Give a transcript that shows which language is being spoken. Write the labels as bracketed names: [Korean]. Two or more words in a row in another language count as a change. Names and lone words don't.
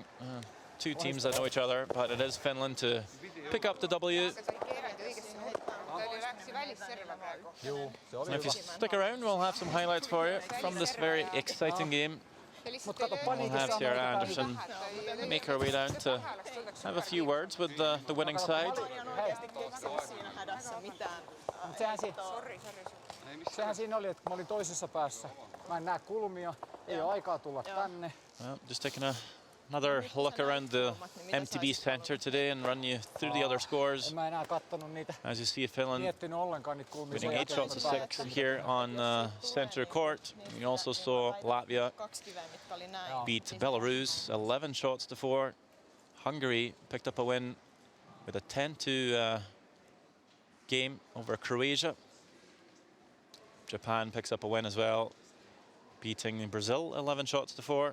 [English] 2 teams that know each other, but it is Finland to pick up the W. And if you stick around, we'll have some highlights for you from this very exciting game. We'll have Sierra Anderson make her way down to have a few words with the winning side. [Finnish] Sehän siinä oli, että mä olin toisessa päässä. Mä en näe kulmia, ei ole aikaa tulla tänne. [English] Well, just taking a another look around the MTB Centre today and run you through the other scores. [Finnish] En mä enää kattonut niitä. [English] As you see, Finland [Finnish] Miettinyt ollenkaan niitä kulmia. [English] winning 8 shots to 6 here on Centre Court. You also saw Latvia beat Belarus 11 shots to 4. Hungary picked up a win with a 10-2 game over Croatia. Japan picks up a win as well, beating Brazil 11 shots to 4.